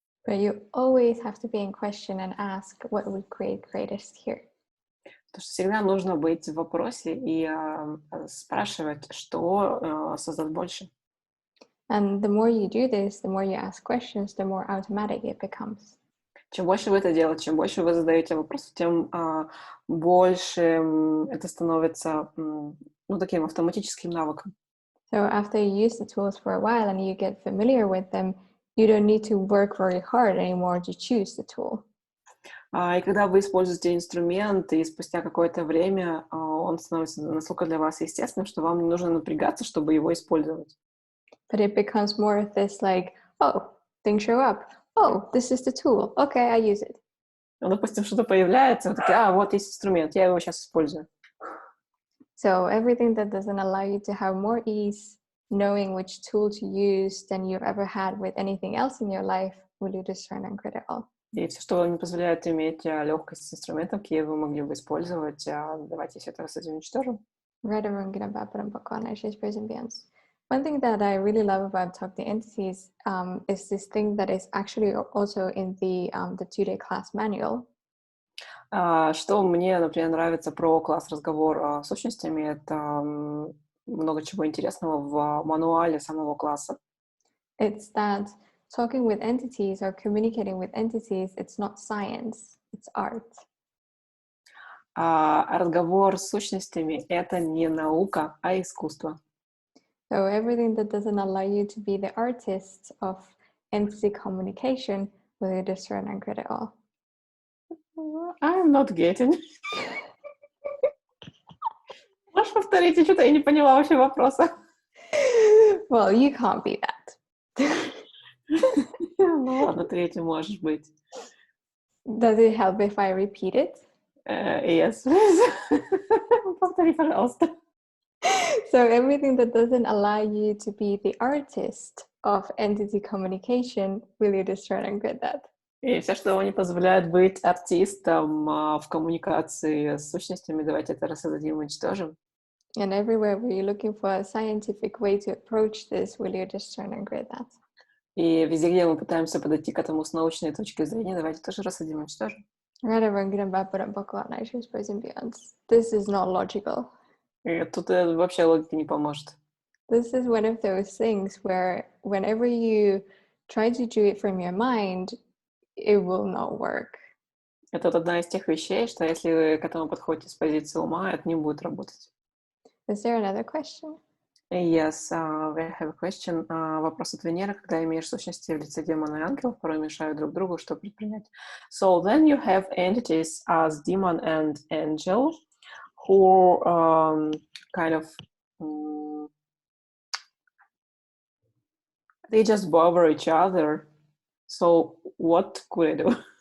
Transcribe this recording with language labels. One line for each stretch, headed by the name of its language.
English: But you always have to be in question and ask what would create greatest here.
Russian: Потому что всегда нужно быть в вопросе и спрашивать, что создаст больше.
English: And the more you do this, the more you ask questions, the more automatic it becomes.
Russian: Чем больше вы это делаете, чем больше вы задаете вопросы, тем больше это становится таким автоматическим навыком.
English: So after you use the tools for a while and you get familiar with them, you don't need to work very hard anymore to choose the tool.
Russian: И когда вы используете инструмент, и спустя какое-то время он становится настолько для вас естественным, что вам не нужно напрягаться, чтобы его использовать.
English: But it becomes more of this like, oh, things show up. Oh, this is the tool. Okay, I use it.
Russian: Допустим, что-то появляется, вы такие, вот есть инструмент, я его сейчас использую.
English: So everything that doesn't allow you to have more ease knowing which tool to use than you've ever had with anything else in your life, will you discern and quit it all?
Russian: И все, что вам не позволяет иметь легкость с инструментом, какие вы могли бы использовать, давайте все это уничтожим.
English: One thing that I really love about Talk to Entities is this thing that is actually also in the 2-day class manual.
Russian: Что мне, например, нравится про класс «Разговор с сущностями», это много чего интересного в мануале самого класса.
English: It's that talking with entities or communicating with entities, it's not science, it's art.
Russian: Разговор с сущностями — это не наука, а искусство.
English: So everything that doesn't allow you to be the artist of entity communication, will you discern and quit it all? I'm not getting.
Russian: Можешь повторить? Что-то я не поняла вообще вопроса.
English: Well, you can't be that.
Russian: Ну ладно, третий можешь быть.
English: Does it help if I repeat it? Yes, please.
Russian: Повтори, пожалуйста.
English: So everything that doesn't allow you to be the artist of entity communication, will you discern and quit that?
Russian: И все, что вам не позволяет быть артистом в коммуникации с сущностями, давайте это рассадим и уничтожим.
English: And everywhere where you're looking for a scientific way to approach this, will you discern and grade that?
Russian: И везде, где мы пытаемся подойти к этому с научной точки зрения, давайте тоже рассудим, уничтожим.
English: This is not logical.
Russian: И тут вообще логика не поможет.
English: This is one of those things where whenever you try to do it from your mind, it will not work.
Russian: Это вот одна из тех вещей, что если вы к этому подходите с позиции ума, это не будет работать.
English: Is there another question? Yes, we have a question.
Russian: Вопрос от Венеры. Когда имеешь сущности в лице демона и ангелов, порой мешают друг другу, что предпринять?
English: So then you have entities as demon and angel who kind of they just bother each other. So what could I do?